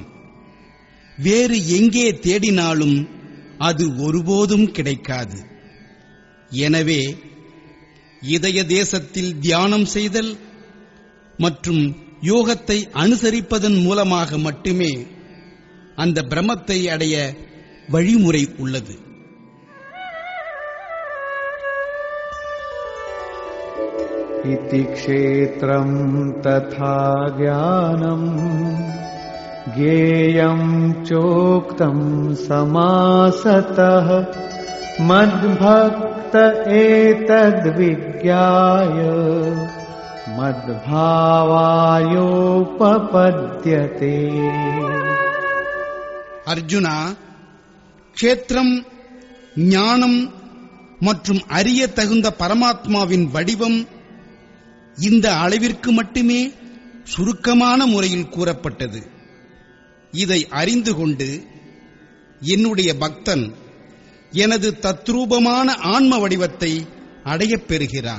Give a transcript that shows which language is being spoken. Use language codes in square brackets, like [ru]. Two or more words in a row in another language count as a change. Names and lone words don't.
[ta] வேறு எங்கே தேடினாலும் அது ஒருபோதும் கிடைக்காது. எனவே இதய தேசத்தில் தியானம் செய்தல் மற்றும் யோகத்தை அனுசரிப்பதன் மூலமாக மட்டுமே அந்த பிரம்மத்தை அடைய வழிமுறை உள்ளது. [sa] इति क्षेत्रं तथा ज्ञानं ज्ञेयं चोक्तं समासतः मद्भक्त एतद्विज्ञाय मद्भावायोपपद्यते. [ta] அர்ஜுனா, க்ஷேத்திரம், ஞானம் மற்றும் அறிய தகுந்த பரமாத்மாவின் வடிவம் இந்த அளவிற்கு மட்டுமே சுருக்கமான முறையில் கூறப்பட்டது. இதை அறிந்து கொண்டு என்னுடைய பக்தன் எனது தத்ரூபமான ஆன்ம வடிவத்தை அடையப் பெறுகிறான்.